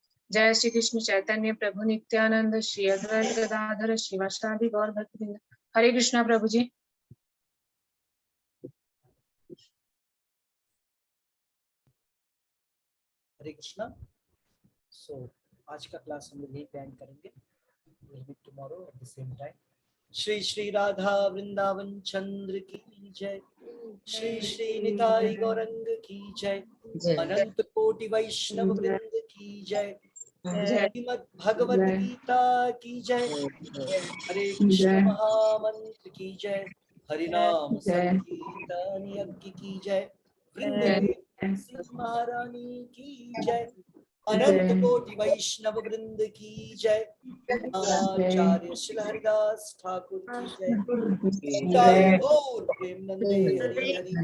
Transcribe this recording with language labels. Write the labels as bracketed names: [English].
[Hindi] जय श्री कृष्ण चैतन्य प्रभु नित्यानंद, श्री अद्वैत गदाधर शिवासादि गौर भक्तवृंद। हरे कृष्णा प्रभु जी। हरे कृष्णा। सो आज का क्लास हम लोग यही प्लान करेंगे। [English] We'll meet tomorrow at the same time. [Hindi] Shri Shri Radha Vrindavan चंद्र की जय, श्री श्री निताई गौरंग की जय, अनंत कोटि वैष्णव वृंद की जय, श्रीमद् भगवत गीता की जय, हरे कृष्ण महामंत्र की जय, हरि नाम संकीर्तन यज्ञ की जय, वृंदावन तुलसी महारानी की जय, अनंत कोटि वैष्णव वृंद की जय, आचार्य श्री हरिदास ठाकुर की जय, जय गौर प्रेमनंदे हरि हरि